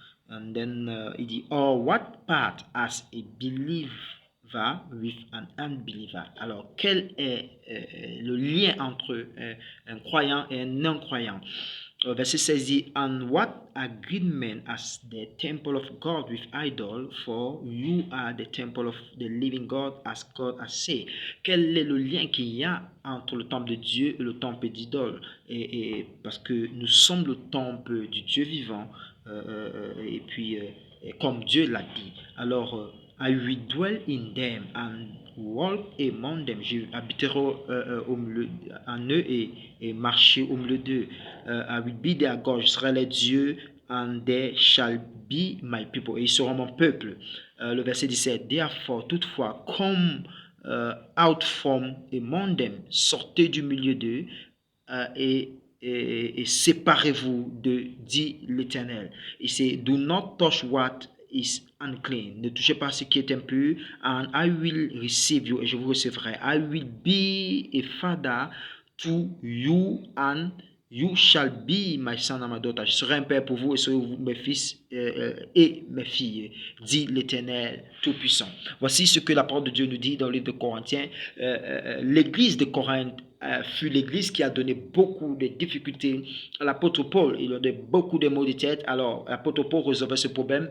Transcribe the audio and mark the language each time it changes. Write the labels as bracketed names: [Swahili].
[English] And then [French] il dit, [English] or what part as a believer with an unbeliever? [French] Alors, quel est le lien entre un croyant et un non-croyant? Verset 16 dit, [English] and what agreement as the temple of God with idol, for you are the temple of the living God, as God has said. [French] Quel est le lien qu'il y a entre le temple de Dieu et le temple d'idole? Et parce que nous sommes le temple du Dieu vivant, et puis comme Dieu l'a dit. [English] Alors, I will dwell in them and walk among them. [French] Je habiterai au milieu en eux et marcher au milieu d'eux. [English] I will be their God. [French] Je serai les dieux, [English] and they shall be my people. [French] Et ils seront mon peuple. Le verset 17. [English] Therefore, toutefois, come out from among them. [French] Sortez du milieu d'eux et séparez-vous dit l'Éternel. Et c'est [English] do not touch what is unclean. [French] Ne touchez pas ce qui est impur. [English] And I will receive you. [French] Et je vous recevrai. [English] I will be a father to you and you shall be my son and my daughter. [French] Je serai un père pour vous et serez vous mes fils et mes filles, dit l'Éternel Tout-Puissant. Voici ce que la parole de Dieu nous dit dans le livre de Corinthiens. L'église de Corinthe fut l'église qui a donné beaucoup de difficultés à l'apôtre Paul. Il a donné beaucoup de maux de tête. Alors, l'apôtre Paul résolvait ce problème.